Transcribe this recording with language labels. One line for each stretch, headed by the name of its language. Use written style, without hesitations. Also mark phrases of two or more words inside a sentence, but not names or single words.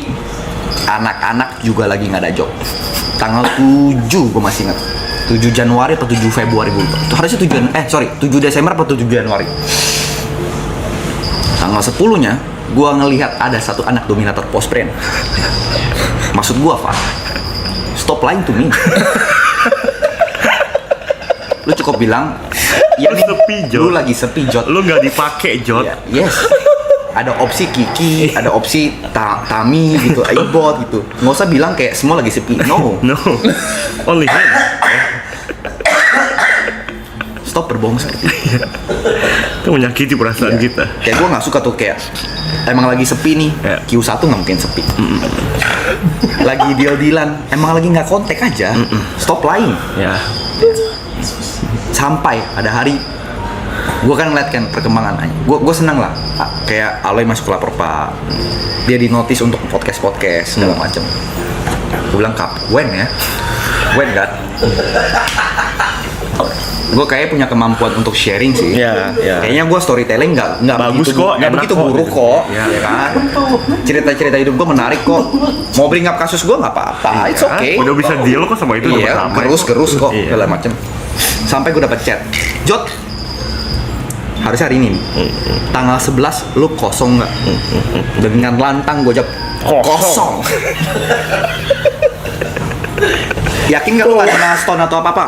Indonesian: Anak-anak juga lagi nggak ada job. Tanggal 7 gue masih ingat. 7 Januari atau 7 Februari gue lupa. Harusnya 7 Desember atau 7 Januari. Tanggal 10-nya gue ngelihat ada satu anak dominator post brand. Maksud gue, Pak,
English: stop lying to me.
Indonesian: Lu cukup bilang, ya Lu nih, sepi, Jot. lu lagi sepi, Jot. Lu nggak dipakai, Jot. Ya, yes. Ada opsi Kiki, ada opsi Tami gitu, Aibot gitu. Nggak usah bilang kayak semua lagi sepi.
English: No. No. Only him.
Indonesian: Stop berbohong seperti itu. Itu menyakiti perasaan kita. Kayak gue nggak suka tuh kayak emang lagi sepi nih. Ya. Q1 nggak mungkin sepi. Lagi deal-dealan, emang lagi nggak kontak aja.
English: Stop lying.
Indonesian: Ya. Sampai ada hari gue kan ngeliat kan perkembangan aja. Gue seneng lah. Kayak Aloy masuk lapor Pak. Dia di notice untuk podcast segala macem. Gue bilang when ya? When kan? Gue kayak punya kemampuan untuk sharing sih. Ya, ya. Kayaknya gue storytelling nggak Bagus begitu, kok, nggak enak begitu kok. buruk kok, Ya. ya kan? Cerita hidup gue menarik kok. Mau
English: bring up
Indonesian: kasus gue nggak apa-apa,
English: it's okay.
Indonesian: Udah bisa deal kok sama itu, udah Iya, berdamai gerus kok, Iya. segala macem. Sampai gue dapet chat, Jot, harusnya hari ini nih, tanggal 11 lu kosong nggak? Dengan lantang gue jawab kosong. Yakin nggak lu nggak kena stone atau apa-apa?